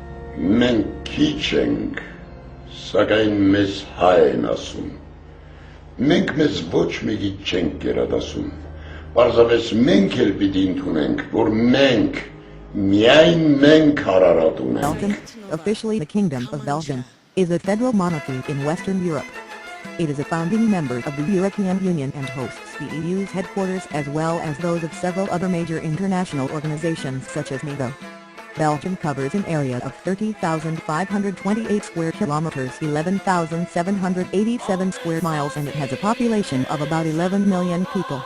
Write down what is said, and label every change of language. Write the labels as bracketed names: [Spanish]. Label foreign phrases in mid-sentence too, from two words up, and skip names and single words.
[Armenian] Մենք քիչ ենք, սակայն մեզ հայ են ասում։ Մենք մեզ ոչ մեկից չենք գերադասում։ Պարզապես մենք էլ պիտի ընդունենք, որ մենք, միայն մենք հարարատ ունենք։ [English] Belgium, officially the Kingdom of Belgium, is a federal monarchy in Western Europe. It is a founding member of the European Union and hosts the EU's headquarters as well as those of several other major international organizations such as NATO. Belgium covers an area of 30,528 square kilometers, 11,787 square miles, and it has a population of about 11 million people.